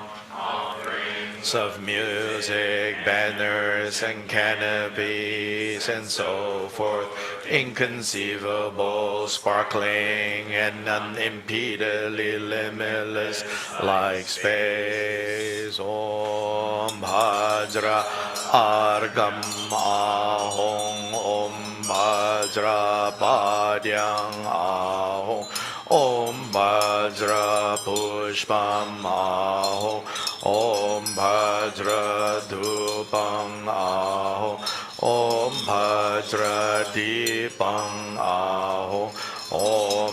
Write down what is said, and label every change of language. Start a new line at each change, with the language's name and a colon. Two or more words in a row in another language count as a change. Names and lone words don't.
English: Offerings of music, banners, and canopies, and so forth, inconceivable, sparkling, and unimpededly limitless, like space.
Sanskrit: ॐ वज्र अर्घं आहूं ॐ वज्र पाद्यं आहूं ॐ वज्र पुष्पं आहूं ॐ वज्र धूपं आहूं ॐ वज्र दीपं आहूं ॐ